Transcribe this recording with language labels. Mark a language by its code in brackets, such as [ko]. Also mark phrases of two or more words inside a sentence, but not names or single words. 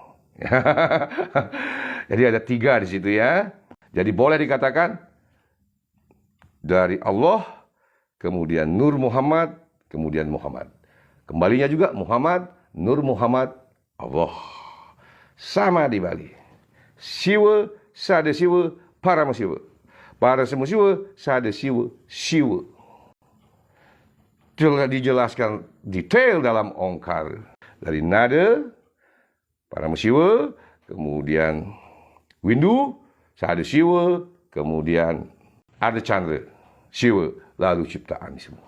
[id] Jadi ada 3 di situ ya. Jadi boleh dikatakan dari Allah, kemudian Nur Muhammad, kemudian Muhammad. Kembalinya juga Muhammad, Nur Muhammad, Allah. Sama di Bali. Siwa, Sada Siwa, Parama Siwa. Para semua Siwa, Sada Siwa, Siwa. Dijelaskan detail dalam Ongkar. Dari nada, Parama Siwa, kemudian Windu, Sada Siwa, kemudian ada Chandra, Siwa, lalu ciptaan semua.